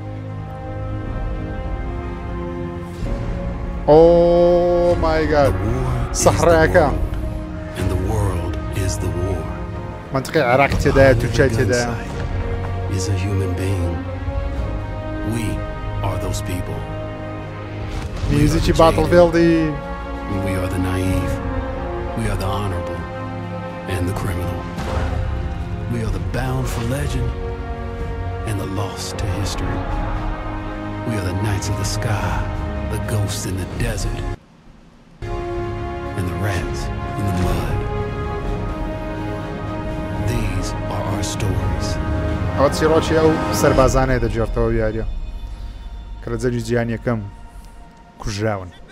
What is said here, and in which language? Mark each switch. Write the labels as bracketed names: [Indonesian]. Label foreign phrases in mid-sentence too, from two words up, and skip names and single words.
[English] Oh my God [Central Kurdish] سەحرایەکە منطقی عێراق تێدایە تورکیای تێدایە. میوزیکی باتڵفیڵدی. [English] We are the naive. We are the honorable and the criminal. We are the bound for legend and the lost to history. We are the knights of the sky, the ghosts in the desert, and the rats in the mud. These are our stories. [Central Kurdish] ئەوە چیرۆکی ئەو سەربازانەیە دەجێڕتەوە یاریە کە لە جەری جیهانی یەکەم کوژراون.